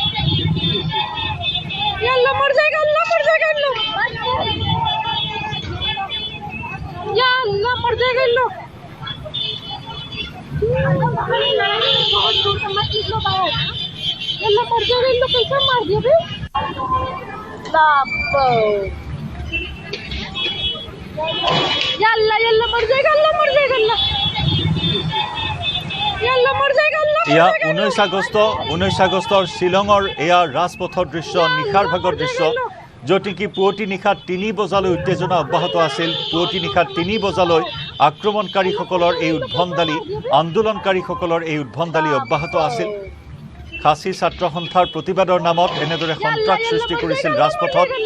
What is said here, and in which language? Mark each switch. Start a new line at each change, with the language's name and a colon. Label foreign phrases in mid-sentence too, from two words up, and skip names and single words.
Hindi: यल्ला मर जाएगा अल्लाह मर जाएगा इन लोग यल्ला मर जाएगा इन लोग यल्ला मर जाएगा इन लोग कैसे मार दिया बे यल्ला मर जाएगा अल्लाह मर जाएगा अल्लाह यल्ला मर जाएगा अल्लाह
Assamese: ইয়া 19 আগষ্টৰ শিলঙৰ এয়া ৰাজপথৰ দৃশ্য নিশাৰ ভাগৰ দৃশ্য য'ত নেকি পুৱতি নিশা 3 বজালৈ উত্তেজনা অব্যাহত আছিল পুৱতি নিশা 3 বজালৈ আক্ৰমণকাৰীসকলৰ এই উদ্ভণ্ডালি আন্দোলনকাৰীসকলৰ এই উদ্ভণ্ডালি অব্যাহত আছিল খাচী ছাত্ৰ সন্থাৰ প্ৰতিবাদৰ নামত এনেদৰে সন্ত্ৰাস সৃষ্টি কৰিছিল ৰাজপথত